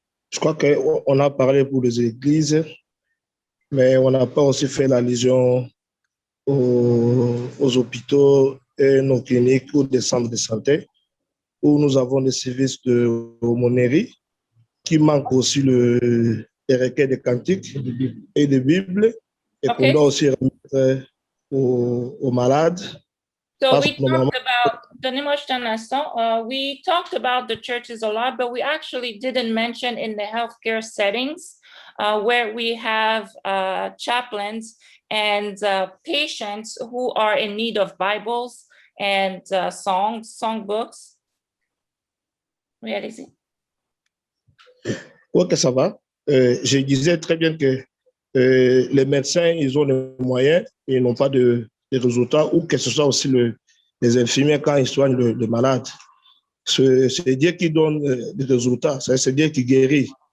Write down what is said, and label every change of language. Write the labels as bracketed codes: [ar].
[fr] Je crois qu'on a parlé pour les églises, mais on n'a pas aussi fait l'allusion aux hôpitaux et nos cliniques ou des centres de santé, où nous avons des services de aumônerie qui manquent aussi les recueils de cantiques et de Bibles et qu'on doit aussi remettre aux malades. [en] So we talked about, [fr] donnez-moi juste un instant, [en] we talked about the churches a lot, but we actually didn't mention in the healthcare settings where we have chaplains and patients who are in need of Bibles and songbooks. [fr] Oui, allez-y. Ok, ça va. Je disais très bien que les médecins, ils ont les moyens et ils n'ont pas de résultats, ou que ce soit aussi les infirmiers quand ils soignent le malade. C'est Dieu qui donne des résultats, c'est Dieu qui guérit.